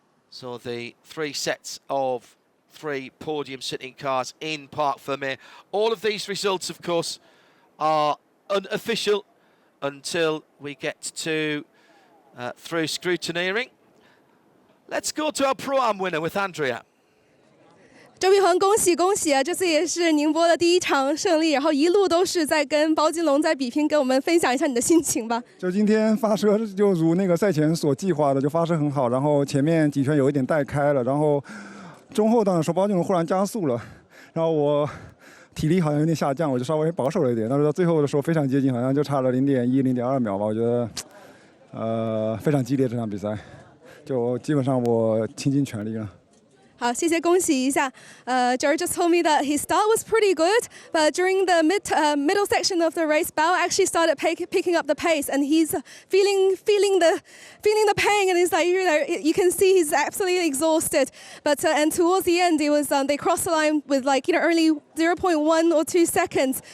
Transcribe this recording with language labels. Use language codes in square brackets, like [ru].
[en] So the 3 sets of 3 podium sitting cars in Parc Fermé. All of these results, of course, are unofficial until we get to through scrutineering. Let's go to our Pro-Am winner with Andrea. [zh] 周碧恒，恭喜恭喜啊！这次也是宁波的第1场胜利，然后一路都是在跟包金龙在比拼，跟我们分享一下你的心情吧。就今天发车就如那个赛前所计划的，就发车很好，然后前面几圈有一点带开了，然后中后段的时候包金龙忽然加速了，然后我体力好像有点下降，我就稍微保守了一点，但是到最后的时候非常接近，好像就差了0.1、0.2秒吧，我觉得非常激烈这场比赛。就基本上我倾尽全力了。好，谢谢，恭喜一下。 [en] Jared just told me that his start was pretty good, but during the middle section of the race, Bao actually started picking up the pace, and he's feeling the pain, and he's like, you can see he's absolutely exhausted. But and towards the end, it was they crossed the line with only 0.1 or 2 seconds.